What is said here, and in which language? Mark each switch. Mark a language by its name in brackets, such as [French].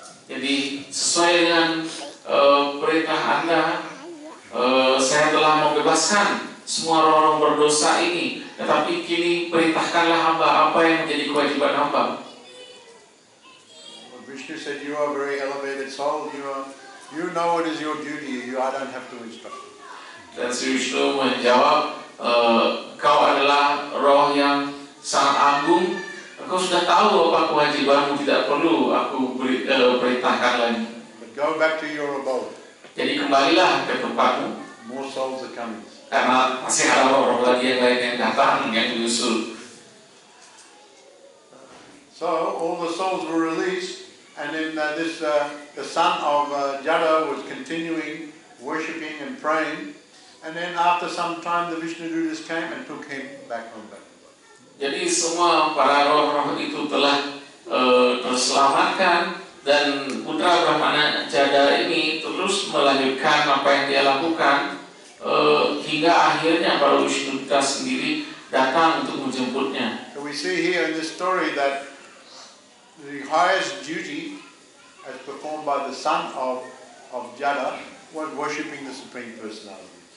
[Indonesian] Jadi sesuai dengan perintah Anda, saya telah membebaskan semua orang berdosa ini. Tetapi kini perintahkanlah hamba apa yang menjadi kewajiban hamba. [English] Lord Vishnu said, you are a very elevated soul. You know what is your duty. I don't have to instruct you. [Indonesian] Dan Sri Vishnu menjawab, kau adalah roh yang sangat agung. Engkau sudah tahu apa kewajibanmu, tidak perlu aku perintahkan lagi. [English] But go back to your abode. [Indonesian] Jadi kembalilah ke tempatmu, [English] More souls are coming. [Indonesian] karena masih ada roh-roh lagi yang lain yang datang, yang menyusul. [English] So all the souls were released, and then the son of Jada was continuing worshipping and praying, and then after some time the Vishnu Dutas came and took him back home. [Indonesian] Jadi semua para roh-roh itu telah terselamatkan, dan putra Brahmana Jada ini terus melanjutkan apa yang dia lakukan hingga akhirnya para Vishnu Duta sendiri datang untuk menjemputnya. [English] So we see here in this story that the highest duty as performed by the son of Jada was worshipping the Supreme Personality.